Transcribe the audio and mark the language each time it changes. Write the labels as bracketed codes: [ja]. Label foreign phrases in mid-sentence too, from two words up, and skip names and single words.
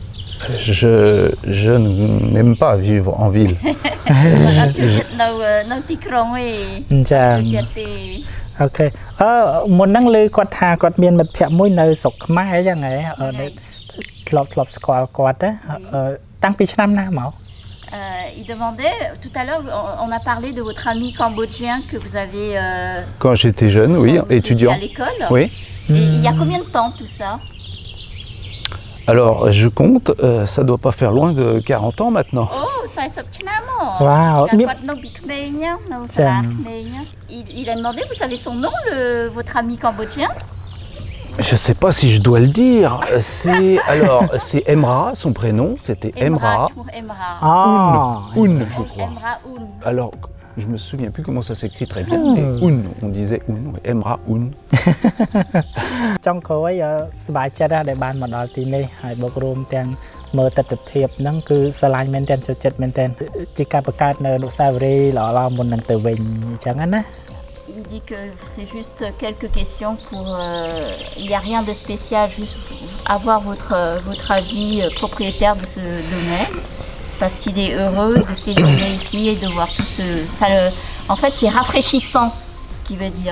[fr] Je n'aime pas vivre en ville. Ok. [km] មុនហ្នឹងលើគាត់ថាគាត់មានមិត្តភក្តិមួយនៅស្រុកខ្មែរចឹងហ៎ធ្លាប់ស្គាល់គាត់តាំងពីឆ្នាំណាមក [fr] Il demandait, tout à l'heure, on a parlé de votre ami cambodgien que vous avez... Quand j'étais jeune, oui, étudiant. À l'école. Oui. Et il y a combien de temps tout ça? Alors, je compte, ça doit pas faire loin de 40 ans maintenant. Oh, ça est finalement. Wow. Il a demandé, vous savez son nom, votre ami cambodgien? Je sais pas si je dois le dire. C'est Emra, son prénom, c'était Emra. Un, je crois. Alors, je me souviens plus comment ça s'écrit très bien, mais on disait Emra Un. [km] ចង់ក្រោយសប្បាយចិត្តដែរបានមកដល់ទីនេះហើយបូករួមទាំងមើលទស្សនភាពហ្នឹងគឺស្រឡាញ់មែនទែនចូលចិត្តមែនទែនជាការបង្កើតនៅអនុស្សាវរីយ៍ល្អៗមុននឹងទៅវិញអញ្ចឹងណា [fr] Il dit que c'est juste quelques questions pour... il n'y a rien de spécial, juste avoir votre avis propriétaire de ce domaine. Parce qu'il est heureux de séjourner ici et de voir tout ce... en fait, c'est rafraîchissant, ce qui veut dire.